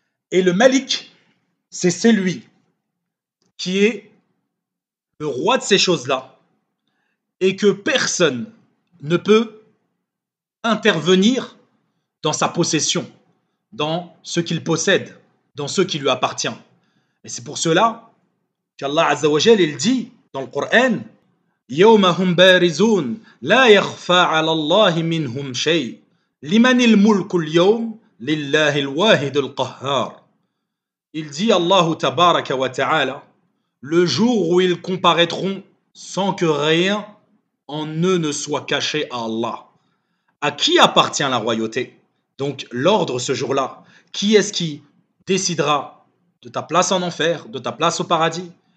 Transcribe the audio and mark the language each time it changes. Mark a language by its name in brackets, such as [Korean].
[French] Et le Malik, c'est celui qui est le roi de ces choses-là et que personne ne peut intervenir dans sa possession, dans ce qu'il possède, dans ce qui lui appartient. Et c'est pour cela qu'Allah Azza wa Jal, il dit dans le Coran [Arabic] يوم هم بارزون لا يخفى على الله منهم شيء لمن الملك اليوم لله الواحد القهار. [French] Il dit Allah tabaraka wa ta'ala, le jour où ils comparaîtront sans que rien en eux ne soit caché à Allah. À qui appartient la royauté? Donc l'ordre ce jour-là, qui est-ce qui décidera de ta place en enfer, de ta place au paradis?